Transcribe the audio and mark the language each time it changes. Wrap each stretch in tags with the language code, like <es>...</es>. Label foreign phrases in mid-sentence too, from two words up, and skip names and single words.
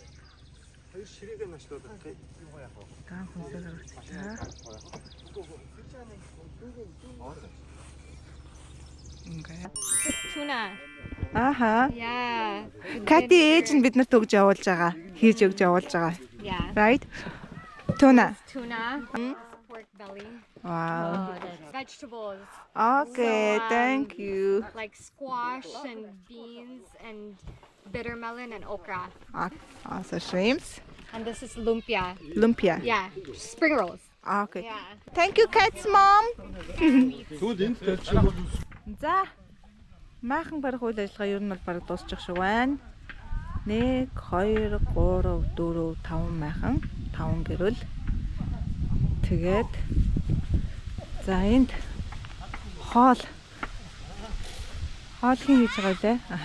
<mn>Хоёр ширээгээ нашлуулах тийм. Гаан хүнсээр гарчихлаа. Ингээ.</mn> <en>Tuna. Аха. Yeah.</en> <mn>Кати ээж нь биднэрт өгж явуулж байгаа. Хийж өгж явуулж байгаа.</mn> <en>Yeah. Right? Tuna. Tuna. Pork belly. Wow. Vegetables. Okay, So, thank you. Like squash and beans and bitter melon and okra. Also shrimps. And this is lumpia. Lumpia. Yeah. Spring rolls. Okay. Yeah. Thank you, Cat's mom.</en> <mn>Тэгвэл энд тавьчих. За. Maaхан барих үйл ажиллагаа ер нь бол бараг дуусчих шиг байна. 1 2 3 4 5 майхан 5 гэрэл. Тэгээд за энд хоол хийн хийж байгаа лээ.</mn>